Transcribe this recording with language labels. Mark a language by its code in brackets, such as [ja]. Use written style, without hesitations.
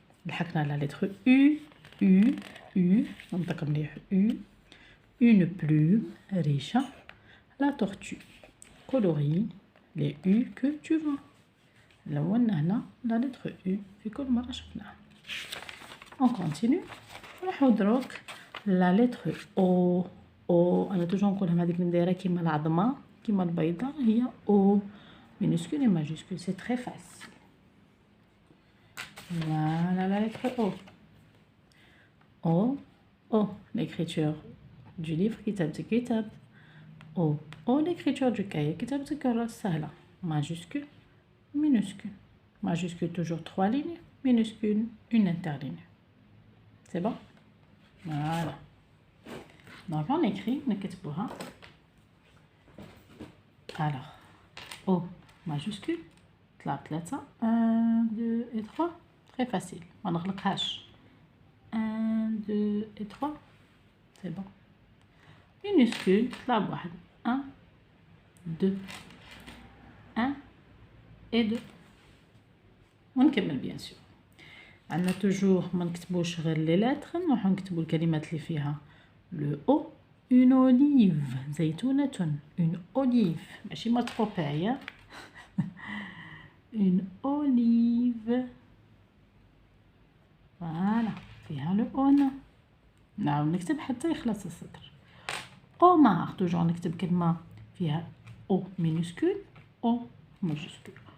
[ar] لحقنا لا لتر U، ننطق مليح U. [fr] une plume ريشة. la tortue colorie les U que tu vois. [ar] لونا هنا لا لتر U في كل مرة شفناها. [fr] on continue. [ar] نروحو دروك [fr] لا لتر O. [ar] أنا توجور نقولها هذيك نديرها كيما العظمة كيما البيضة، هي [fr] O minuscule et majuscule، c'est très facile. voilà la lettre O. l'écriture du livre [ar] كتابة كتاب. [fr] O l'écriture du cahier [ar] كتابة كراس سهلة. [fr] majuscule minuscule. majuscule toujours 3 lignes، minuscule une interligne. c'est bon. voilà. donc on écrit [ar] نكتبوها. [fr] alors O majuscule طلع 3 1 2 et 3 très facile، [ar] ما نغلقهاش. [fr] 1 2 et 3 c'est bon. minuscule [ar] طلع بواحد [fr] 1 2 1 et 2. [ar] ونكمل [fr] بيان سور. [ar] عندنا توجور ما نكتبوش غير لي لاتر، نروحو نكتبو الكلمات اللي فيها لو او. [fr] une olive زيتونة. une olive [ar] ماشي مطقوبة. [fr] une olive فوالا فيها لو او هنا. [ar] نعاود نكتب حتى يخلص السطر. عمر توجور نكتب كلمة فيها او مينوسكول او ماجوسكول.